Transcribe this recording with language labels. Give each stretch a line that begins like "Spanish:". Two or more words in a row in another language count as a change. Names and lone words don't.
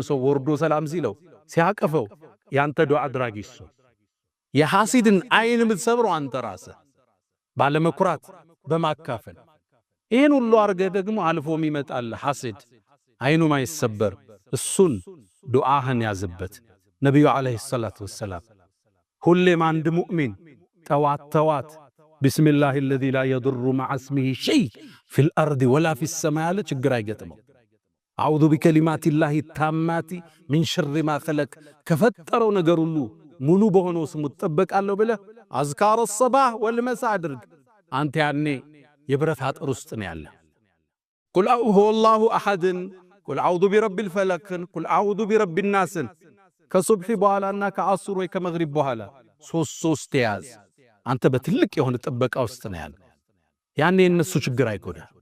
Amharic: ሰው ወርዶ ሰላም ሲለው ሲያቀፈው ያንተ ዱዓ አድራጊ እሱ የሐሲድን አይን የምትሰብረው አንተ ራስህ ባለመኩራት በማካፈል ይሄን ሁሉ አርገ ደግሞ አልፎም ይመጣል ሐሲድ አይኑ ማይሰበር እሱን ዱዓህን ያዝበት ነብዩ
Arabic: عليه الصلاة والسلام
Amharic: ሁሌም አንድ ሙእሚን ተዋት ቢስሚላሂ
Arabic: الذي لا يضر مع اسمه شيء في الارض ولا في
Amharic: السماء ችግር አይገጥመው
Arabic: أعوذ بكلمات الله التامات من شر ما خلق
Amharic: ከፈጠረው ነገር ሁሉ ሙሉ በሆነው ስሙ ተጠበቃለሁ ብለህ አዝካረ
Arabic: الصباح والمساء
Amharic: አድርግ አንተ ያኔ የብረት አጥር ውስጥ ነው ያለ
Arabic: قل هو الله أحد قل أعوذ برب الفلق قل أعوذ برب الناس
Amharic: ከሱብሂ በኋላና ከአስር ወይ ከመግሪብ በኋላ ሶስት ያዝ አንተ በትልቅ የሆነ ጥበቃ ውስጥ ነው ያለ ያኔ እነሱ ችግር አይጎዳ